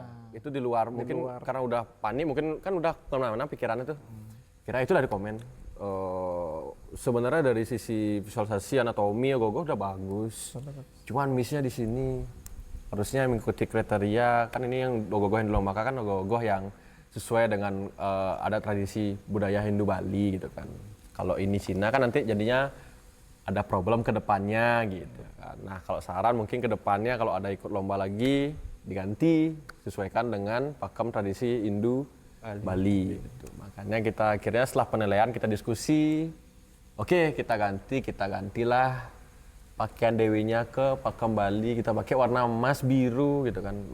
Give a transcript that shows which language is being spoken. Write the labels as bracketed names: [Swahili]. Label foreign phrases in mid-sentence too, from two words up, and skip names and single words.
[Indonesian] Itu di luar, mungkin karena udah panik, mungkin kan udah kemana-mana pikirannya tuh. Kira itu dari komen. Sebenarnya dari sisi visualisasi anatomi Ogogoh udah bagus. Cuman missnya di sini harusnya mengikuti kriteria, kan ini yang Ogogoh yang dilombakan kan Ogogoh yang sesuai dengan adat tradisi budaya Hindu Bali gitu kan. Kalau ini Cina kan nanti jadinya ada problem ke depannya gitu kan. Nah kalau saran mungkin ke depannya kalau ada ikut lomba lagi diganti sesuaikan dengan pakem tradisi Hindu Bali gitu. Makanya kita akhirnya setelah penilaian kita diskusi, oke kita gantilah pakaian dewinya ke pakem Bali, kita pakai warna emas biru gitu kan.